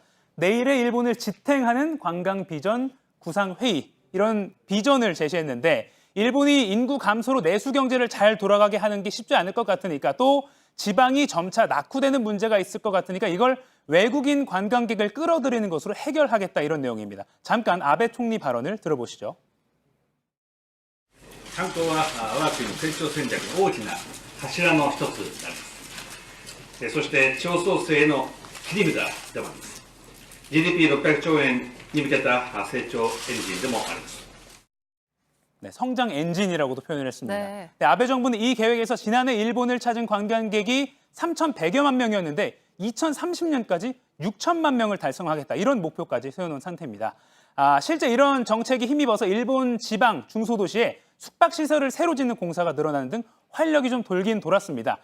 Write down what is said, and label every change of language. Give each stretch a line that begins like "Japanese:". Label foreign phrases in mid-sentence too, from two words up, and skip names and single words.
Korean: 내일의 일본을 지탱하는 관광 비전 구상 회의, 이런 비전을 제시했는데 일본이 인구 감소로 내수 경제를 잘 돌아가게 하는 게 쉽지 않을 것 같으니까, 또 지방이 점차 낙후되는 문제가 있을 것 같으니까 이걸 외국인 관광객을 끌어들이는 것으로 해결하겠다, 이런 내용입니다. 잠깐 아베 총리 발언을 들어보시죠.
Japanese: 観光は我が国の成長戦略の大きな柱の一つになります。そして地方創生の切り札でもあります。GDP600 兆円に向けた成長エンジンでもあります。
Korean: 네, 성장 엔진이라고도 표현을 했습니다. 네. 네, 아베 정부는 이 계획에서 지난해 일본을 찾은 관광객이 3,100여만 명이었는데 2030년까지 6천만 명을 달성하겠다, 이런 목표까지 세워놓은 상태입니다. 실제 이런 정책이 힘입어서 일본 지방 중소도시에 숙박시설을 새로 짓는 공사가 늘어나는 등 활력이 좀 돌긴 돌았습니다.